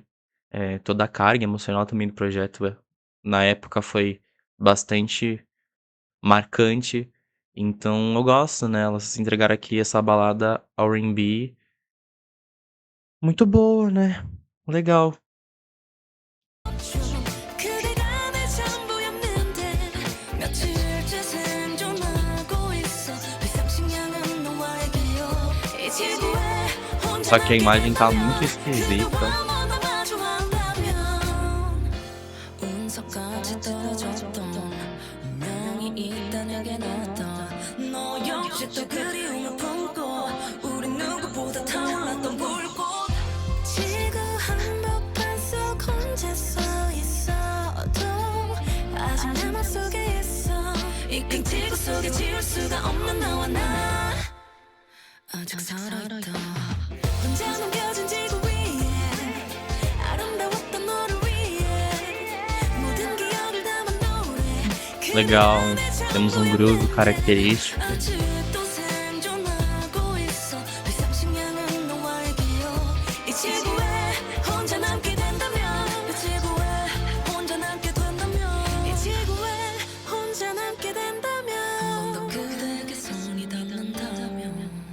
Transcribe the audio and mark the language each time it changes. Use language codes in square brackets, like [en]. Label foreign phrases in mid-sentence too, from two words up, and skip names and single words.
[pt] Toda a carga emocional também do projeto, na época foi bastante marcante. Então eu gosto, né, elas entregaram aqui essa balada R&B muito boa, né. Legal. [ko] 그대가 내 전부였는데 며칠째 생존하고 있어 비상식량은 너와의 기억 이 지구에 혼자 [pt] Só que a [ko] 남게 [pt] imagem tá [ko] 된다면 [pt] muito esquisita. [ko] 그대와 만나 마주한다면 운석같이 떨어졌던 운명이 있다 내게 나왔던 너 역시 또 그리움을 품고 우리 누구보다 타올랐던 불꽃 지구 한복판 속 혼자 서 있어도 아직 내 맘속에 있어 이끈 지구 속에 지울 수가 없는 너와 나 아직 살아있다 혼자 남겨진 지구 위에 아름다웠던 너를 위해 모든 기억을 담은 노래 [pt] Legal, temos um groove característico. [ko] 아직도 생존하고 있어 비상식량은 너와의 기억 이 지구에 혼자 남게 된다면 이 지구에 혼자 남게 된다면 이 지구에 혼자 남게 된다면 한 번 더 그대에게 손이 닿는다면